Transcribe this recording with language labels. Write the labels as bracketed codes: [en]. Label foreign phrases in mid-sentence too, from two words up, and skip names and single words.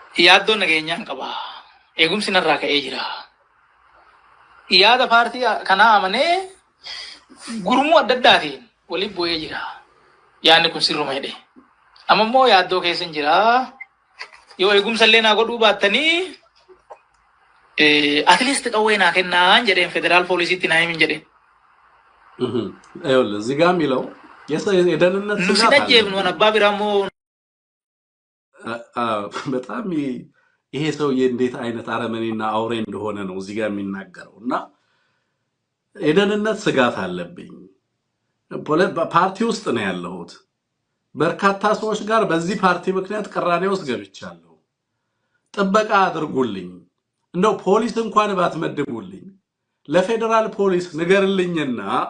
[om] Yaaddoon nageenyaan qaba. Eegumsi narraa ka'ee jira. Yaada paartii kanaa amanee gurmuu adda addaatiin waliin bu'ee jira. Yaadni kun sirruma jedhe. Amma immoo yaaddoo keessa hin jira. Yoo eegumsa illee naa godhuu baattanii atleast qawwee naa kennaan jedheen federaal poolisiitti naa himin jedheen. [am] ይኸውልህ እዚህ ጋር የሚለው የደህንነት [om] Nu si [am] ስጋት [om] dhajjeefnu [am] አለብኝ። [om] waan abbaa biraa immoo [am] በጣም ይሄ ሰውዬ እንዴት አይነት አረመኔና አውሬ እንደሆነ ነው እዚህ ጋር የሚናገረው እና የደህንነት ስጋት አለብኝ። ፓርቲ ውስጥ ነው ያለሁት። በርካታ ሰዎች ጋር በዚህ ፓርቲ ምክንያት ቅራኔ ውስጥ ገብቻለሁ። ጥበቃ አድርጉልኝ። እንደው ፖሊስ እንኳን ባትመድቡልኝ ለፌደራል ፖሊስ ንገርልኝና